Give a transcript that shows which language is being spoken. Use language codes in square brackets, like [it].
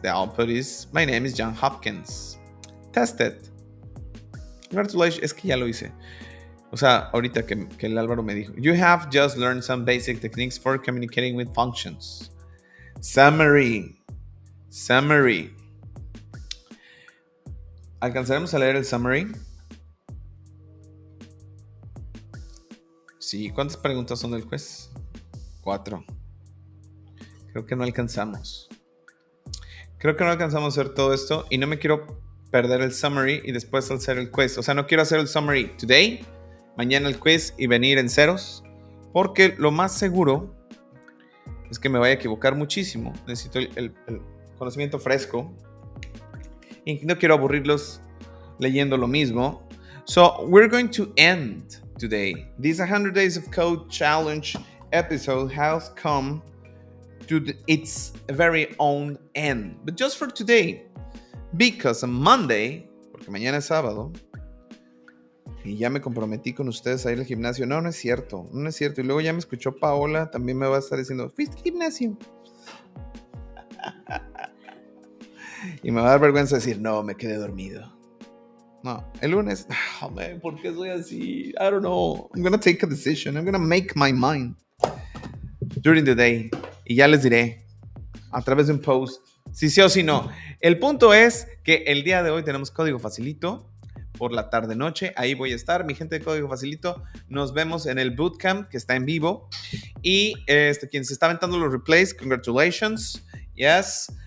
[en] The output is my name is John Hopkins. Test it. Congratulations. [es] Es que ya lo hice. O sea, ahorita que el Álvaro me dijo. [en] You have just learned some basic techniques for communicating with functions. Summary. [es] ¿Alcanzaremos a leer el summary? Sí. ¿Cuántas preguntas son del quiz? 4. Creo que no alcanzamos. Creo que no alcanzamos a hacer todo esto y no me quiero perder el summary y después hacer el quiz. O sea, no quiero hacer el summary [en] today, [es] mañana el quiz y venir en ceros, porque lo más seguro es que me vaya a equivocar muchísimo. Necesito el conocimiento fresco y no quiero aburrirlos leyendo lo mismo. [en] So, we're going to end today. This 100 Days of Code Challenge episode has come to its very own end. But just for today, because on Monday, [es] porque mañana es sábado, y ya me comprometí con ustedes a ir al gimnasio. No es cierto. Y luego ya me escuchó Paola, también me va a estar diciendo, ¿fuiste al gimnasio? Y me va a dar vergüenza decir, no, me quedé dormido. No, el lunes, [en] oh man, [es] ¿por qué soy así? [en] I don't know. I'm gonna take a decision. I'm gonna make my mind during the day. [es] Y ya les diré a través de un post si sí o si no. El punto es que el día de hoy tenemos código facilito por la tarde noche. Ahí voy a estar, mi gente de código facilito. Nos vemos en el bootcamp que está en vivo. Y quien se está aventando los replays, [en] congratulations. Yes.